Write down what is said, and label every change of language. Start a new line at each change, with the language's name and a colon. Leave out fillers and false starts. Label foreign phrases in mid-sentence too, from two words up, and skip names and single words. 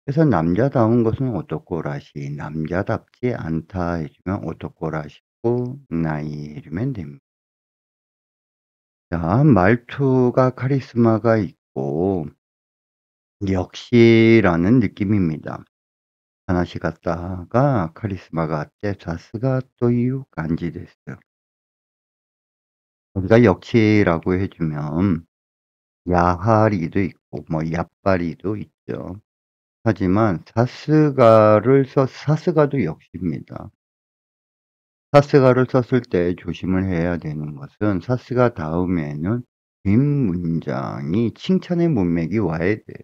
Korean: 그래서 남자다운 것은 오토코라시, 남자답지 않다 해 주면
Japanese: 男らしくない
Korean: 해 주면 됩니다. 자, 말투가 카리스마가 있고 역시라는 느낌입니다. 하나씩 갔다가 카리스마가
Japanese: あって さすがという感じです.
Korean: 여기가 역시라고 해 주면 야하리도 있고 뭐 야빠리도 있죠. 하지만 사스가를 사스가도 역시입니다. 사스가를 썼을 때 조심을 해야 되는 것은 사스가 다음에는 뒷문장이 칭찬의 문맥이 와야 돼요.